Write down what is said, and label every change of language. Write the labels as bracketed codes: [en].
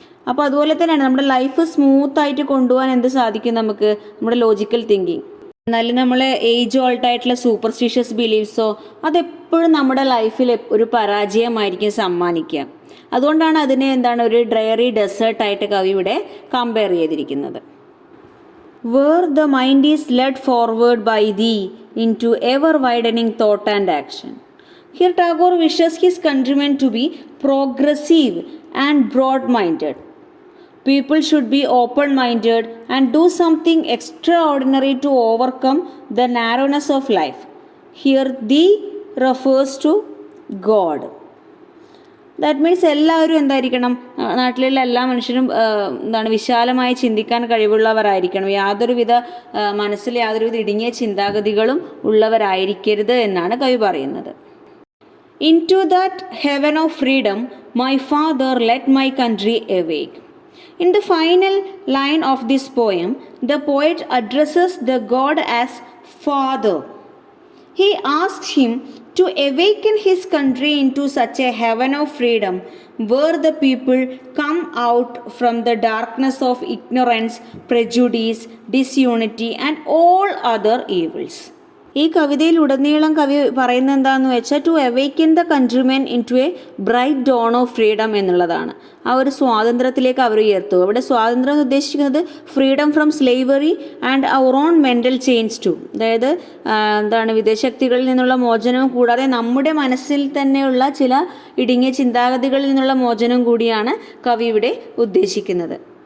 [ml] അപ്പോൾ അതുപോലെ തന്നെയാണ് നമ്മുടെ ലൈഫ് സ്മൂത്തായിട്ട് കൊണ്ടുപോകാൻ എന്ത് സാധിക്കും നമുക്ക്, നമ്മുടെ ലോജിക്കൽ തിങ്കിങ്. എന്നാലും നമ്മളെ ഏജ് ഓൾഡ് ആയിട്ടുള്ള സൂപ്പർസ്റ്റിഷ്യസ് ബിലീഫ്സോ അതെപ്പോഴും നമ്മുടെ ലൈഫിൽ ഒരു പരാജയമായിരിക്കും സമ്മാനിക്കുക. അതുകൊണ്ടാണ് അതിനെ ഒരു ഡ്രയറി ഡെസേർട്ടായിട്ട് കവി ഇവിടെ കമ്പയർ ചെയ്തിരിക്കുന്നത്. [en] Where the mind is led forward by thee into ever-widening thought and action. Here Tagore wishes his countrymen to be progressive and broad-minded. People should be open-minded and do something extraordinary to overcome the narrowness of life. Here thee refers to God. That means [ml] എല്ലാവരും എന്തായിരിക്കണം, നാട്ടിലുള്ള എല്ലാ മനുഷ്യരും വിശാലമായി ചിന്തിക്കാൻ കഴിവുള്ളവരായിരിക്കണം. മനസ്സിൽ യാതൊരുവിധ ഇടുങ്ങിയ ചിന്താഗതികളും ഉള്ളവരായിരിക്കരുത് എന്നാണ് കവി പറയുന്നത്. [en] Into that heaven of freedom my father let my country awake. In the final line of this poem, the poet addresses the God as Father. He asks him to awaken his country into such a heaven of freedom where the people come out from the darkness of ignorance, prejudice, disunity and all other evils. [ml] ഈ കവിതയിലുടനീളം കവി പറയുന്നത് എന്താണെന്ന് വെച്ചാൽ [en] to awaken the countrymen into a bright dawn of freedom [ml] എന്നുള്ളതാണ്. ആ ഒരു സ്വാതന്ത്ര്യത്തിലേക്ക് അവർ ഉയർത്തുക. അവിടെ സ്വാതന്ത്ര്യം എന്ന് ഉദ്ദേശിക്കുന്നത് [en] Freedom from slavery and our own mental change too. [ml] അതായത് വിദേശശക്തികളിൽ നിന്നുള്ള മോചനവും കൂടാതെ നമ്മുടെ മനസ്സിൽ തന്നെയുള്ള ചില ഇടുങ്ങിയ ചിന്താഗതികളിൽ നിന്നുള്ള മോചനം കൂടിയാണ് കവി ഇവിടെ ഉദ്ദേശിക്കുന്നത്.